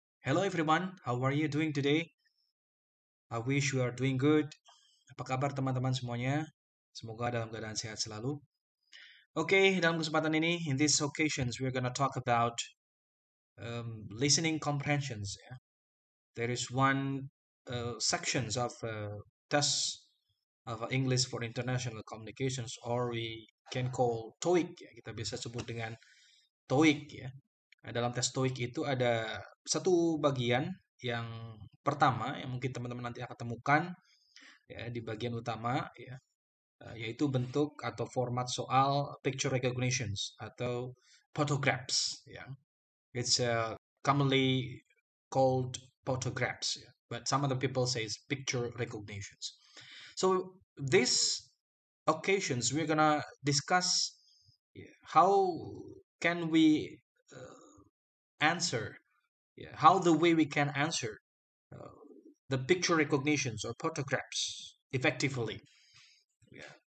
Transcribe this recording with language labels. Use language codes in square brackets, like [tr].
[en] Hello everyone, how are you doing today? I wish you are doing good. [id] Apa kabar teman-teman semuanya? Semoga dalam keadaan sehat selalu. Oke, dalam kesempatan ini, [en] in these occasions, we're gonna talk about listening comprehensions. Ya. There is one sections of test of English for International Communications, or we can call TOEIC. [id] Ya. Kita bisa sebut dengan TOEIC ya. Nah, dalam tes TOEIC itu ada satu bagian yang pertama yang mungkin teman-teman nanti akan temukan ya di bagian utama ya, yaitu bentuk atau format soal picture recognitions atau photographs ya. [en] It's commonly called photographs ya, but some other people says picture recognitions. So these occasions we're gonna discuss how can we answer how the way we can answer uh, the picture recognitions or photographs effectively. Yeah.